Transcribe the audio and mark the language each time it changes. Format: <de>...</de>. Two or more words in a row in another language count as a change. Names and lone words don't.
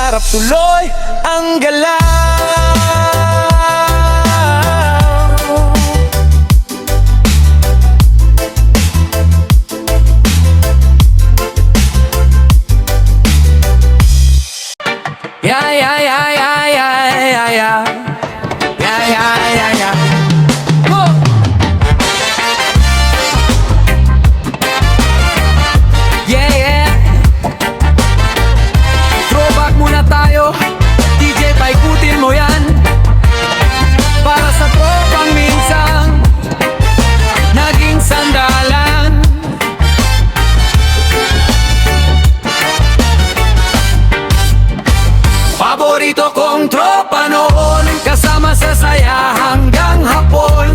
<tl>tuloy ang galaw.</tl> <en>Yeah, yeah, yeah, yeah, yeah, yeah, yeah. Yeah, yeah, yeah, yeah. Go! Yeah, yeah.</en> <tl>Throwback muna tayo. DJ, paikutin mo yan. Para sa tropang minsang naging sandalan. Paborito kong tropa noon, kasama sa saya hanggang hapon.</tl>